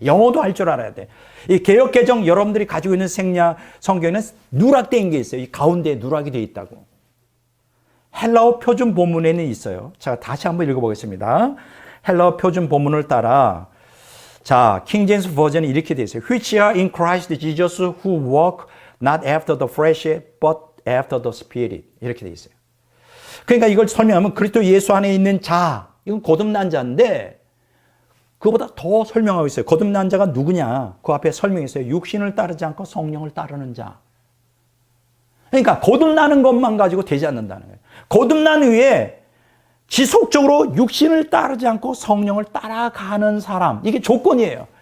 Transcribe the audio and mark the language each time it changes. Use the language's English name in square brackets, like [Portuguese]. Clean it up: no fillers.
[Korean] 영어도 할 줄 알아야 돼. 이 개역개정 여러분들이 가지고 있는 성경에는 누락된 게 있어요. 이 가운데에 누락이 되어 있다고. 헬라어 표준 본문에는 있어요. 자, 다시 한번 읽어보겠습니다. 헬라어 표준 본문을 따라 자, 킹 제임스 버전이 이렇게 되어 있어요. [English] Which are in Christ Jesus who walk not after the flesh but after the spirit. [Korean] 이렇게 되어 있어요. 그러니까 이걸 설명하면 그리스도 예수 안에 있는 자, 이건 거듭난 자인데 그보다 더 설명하고 있어요. 거듭난 자가 누구냐? 그 앞에 설명했어요. 육신을 따르지 않고 성령을 따르는 자. 그러니까 거듭나는 것만 가지고 되지 않는다는 거예요. 거듭난 후에 지속적으로 육신을 따르지 않고 성령을 따라가는 사람. 이게 조건이에요.